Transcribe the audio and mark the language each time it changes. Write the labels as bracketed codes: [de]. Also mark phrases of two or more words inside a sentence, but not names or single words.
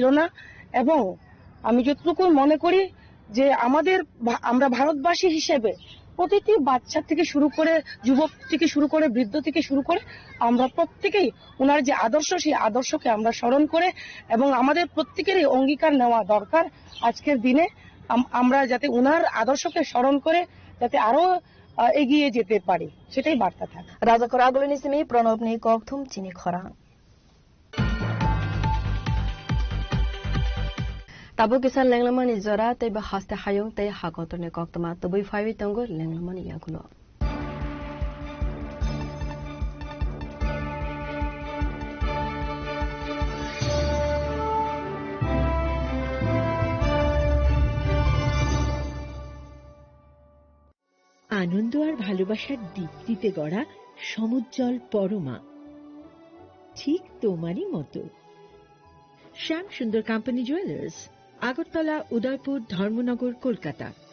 [bn] না এবং আমি যতটুকু মনে করি যে আমরা ভারতবাসী হিসেবে প্রতিটি বাচ্চা থেকে শুরু করে যুবক থেকে শুরু করে বৃদ্ধ থেকে শুরু করে আমরা প্রত্যেকেই ওনার যে আদর্শ সেই আদর্শকে আমরা স্মরণ করে এবং আমাদের প্রত্যেকেরই অঙ্গীকার নেওয়া দরকার আজকের দিনে আমরা যাতে ওনার আদর্শকে স্মরণ করে যাতে আরো এগিয়ে যেতে পারি সেটাই বার্তা থাকে [trp] রাজাকর আগলনি সিমি প্রণবনি ককথুম চিনি খরা Tabu kisan lenglamani zora te bahaste hayung te hakotone koktama tubui fawi tongo lenglamani yagulo. [bn] আনন্দ আর ভালোবাসার দীপ্তিতে গড়া সমুজ্জ্বল পরমা ঠিক তোমারই মতো শ্যাম সুন্দর কোম্পানি জুয়েলার্স আগরতলা উদয়পুর ধর্মনগর কলকাতা